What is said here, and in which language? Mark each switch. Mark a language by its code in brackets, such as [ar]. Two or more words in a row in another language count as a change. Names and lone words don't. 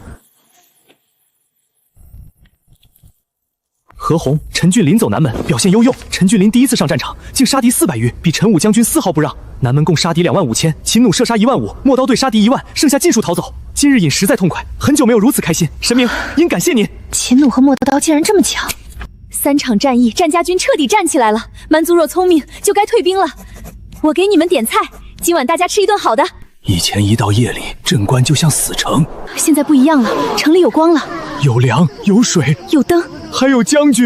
[zh] 何鸿、陈俊临走南门，表现优用。陈俊临第一次上战场，竟杀敌400余，比陈武将军丝毫不让。南门共杀敌25000，秦弩射杀15000，陌刀队杀敌1万，剩下尽数逃走。今日饮实在痛快，很久没有如此開心。神明應感謝您。秦弩和陌刀竟然這麼強，3場戰役，戰家軍徹底站起來了。蠻族若聰明，就該退兵了。我給你們點菜，今晚大家吃一頓好的。以前一到夜裡，鎮關就像死城，現在不一樣了，城裡有光了，有糧，有水，有燈，還有將軍。